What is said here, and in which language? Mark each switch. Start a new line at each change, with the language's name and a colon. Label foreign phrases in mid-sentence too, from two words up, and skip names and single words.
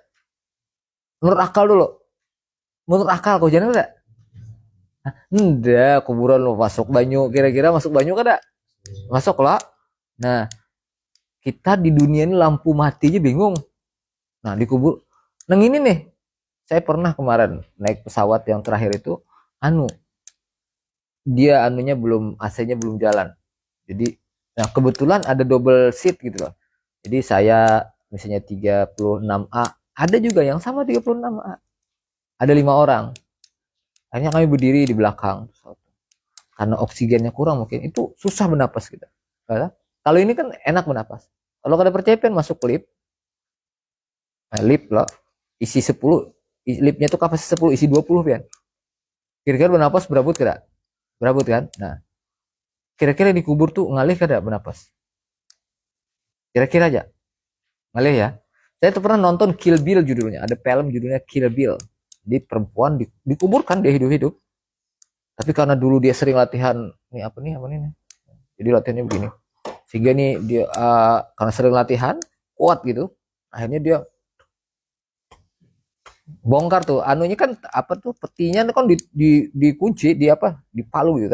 Indonesian: Menurut akal dulu.
Banjar: Menurut akal kehujanan kada? Enggak, kuburan lo masuk banyu. Kira-kira masuk banyu kada?
Indonesian: Masuk lah. Nah, kita di dunia ini lampu mati aja bingung. Nah, di kubur. Neng ini nih, saya pernah kemarin naik pesawat yang terakhir itu, dia anunya belum, AC-nya belum jalan. Jadi, nah kebetulan ada
English: double seat
Indonesian: gitu loh. Jadi saya misalnya 36A, ada juga yang sama 36A. Ada 5 orang. Akhirnya kami berdiri di belakang. Karena oksigennya kurang mungkin, itu susah bernapas kita. Kalau ini kan enak bernapas. Kalau kada percaya masuk lift. Nah, lift loh, isi 10,
Banjar: liftnya tuh kapasitas 10, isi 20 pian. Kira-kira bernapas berabut kada? Berabut kan? Nah, kira-kira di kubur tuh ngalih kada bernapas? Kira-kira aja. Ngalih ya.
Indonesian: Saya tuh pernah nonton Kill Bill judulnya. Ada film judulnya Kill Bill. Di perempuan dikuburkan dia hidup-hidup. Tapi karena dulu dia sering latihan nih apa nih. Jadi latihannya begini. Sehingga nih dia karena sering latihan kuat gitu. Akhirnya dia bongkar tuh anunya kan apa tuh petinya kan dikunci di apa di palu gitu.